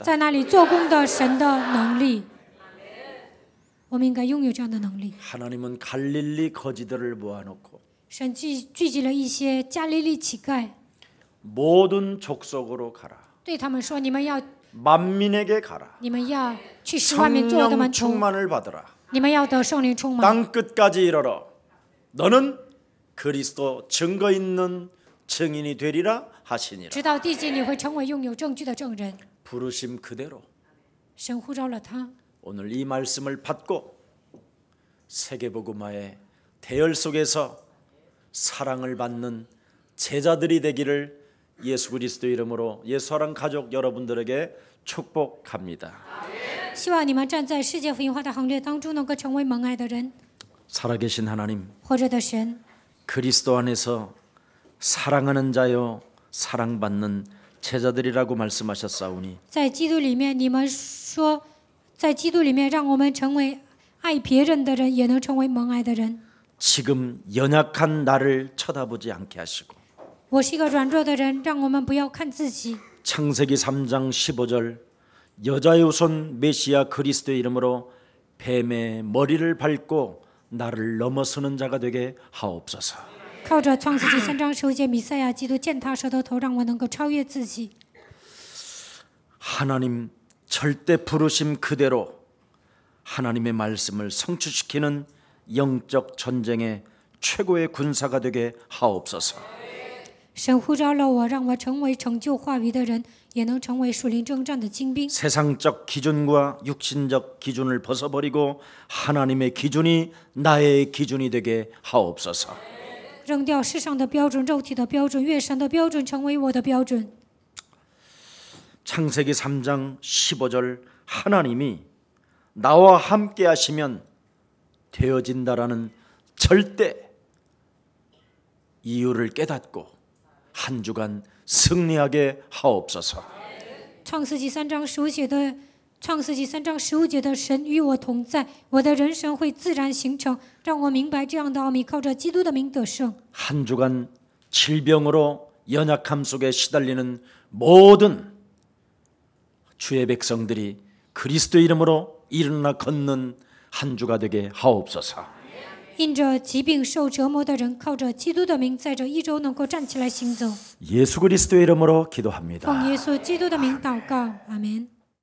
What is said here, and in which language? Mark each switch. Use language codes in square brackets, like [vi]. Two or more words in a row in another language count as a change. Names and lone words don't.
[zh] 在那里做工的神的能力。我们应该拥有这样的能力。 [ko] 하나님은 갈릴리 거지들을 모아놓고 [zh] 神聚集了一些加利利乞丐， [ko] 모든 족속으로 가라. [zh] 对他们说：“你们要 [ko] 만민에게 가라. [zh] 去使万民做我的 [ko] 성령 [zh] 门徒， [ko] 충만을 받으라. [zh] 你们要得圣灵充满。 [ko] 땅 끝까지 이르러 너는 그리스도 증거 있는 증인이 되리라 하시니라. [zh] 直到地极，你会成为拥有证据的证人。 [ko] 부르심 그대로 [zh] 神呼召了他， [ko] 오늘 이 말씀을 받고 세계복음화의 대열 속에서 사랑을 받는 제자들이 되기를 예수 그리스도 이름으로 예수사랑 가족 여러분들에게 축복합니다. [zh] 希望你们站在世界福音化的行列当中，能够成为蒙爱的人。 [ko] 살아계신 하나님, [zh] 活着的神， [ko] 그리스도 안에서 사랑하는 자요 사랑받는 제자들이라고 말씀하셨사오니 [zh] 在基督里面，你们说，在基督里面，让我们成为爱别人的人，也能成为蒙爱的人。 [ko] 지금 연약한 나를 쳐다보지 않게 하시고 [zh] 我是一个软弱的人，让我们不要看自己。 [ko] 창세기 3장 15절 여자의 후손 메시아 그리스도의 이름으로 뱀의 머리를 밟고 나를 넘어서는 자가 되게 하옵소서. [zh] 靠着创世纪3章15节，弥赛亚基督践踏蛇的头，让我能够超越自己。 [ko] 하나님 절대 부르심 그대로 하나님의 말씀을 성취시키는 영적 전쟁의 최고의 군사가 되게 하옵소서. [zh] 神呼召了我，让我成为成就话语的人，也能成为属灵征战的精兵。 [ko] 세상적 기준과 육신적 기준을 벗어버리고 하나님의 기준이 나의 기준이 되게 하옵소서. [zh] 扔掉世上的标准、肉体的标准，越神的标准成为我的标准。 [ko] 창세기 3장 15절 하나님이 나와 함께 하시면 되어진다라는 절대 이유를 깨닫고 한 주간 승리하게 하옵소서. [zh] 创世纪3章15节的创世纪3章15节的神与我同在，我的人生会自然形成，让我明白这样的奥秘，靠着基督的名得胜。 [ko] 한 주간 질병으로 연약함 속에 시달리는 모든 주의 백성들이 그리스도 이름으로 일어나 걷는 한 주가 되게 하옵소서. [zh] 因着疾病受折磨的人，靠着基督的名，在这一周能够站起来行走。 [ko] 예수 그리스도의 이름으로 기도합니다. [zh] 奉耶稣基督的名祷告，阿门。